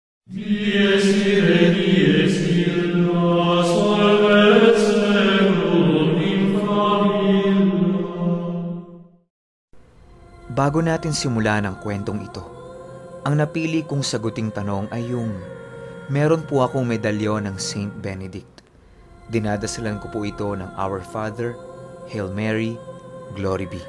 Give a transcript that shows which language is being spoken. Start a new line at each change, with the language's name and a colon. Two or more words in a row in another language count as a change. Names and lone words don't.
Latin: Dies ire, dies illa, solvet seculum in famiglia.
Filipino: Bago natin simulan ang kwentong ito, ang napili kong saguting tanong ay yung, meron po akong medalyon ng Saint Benedict. Dinadasalan ko po ito ng Our Father, Hail Mary, Glory be.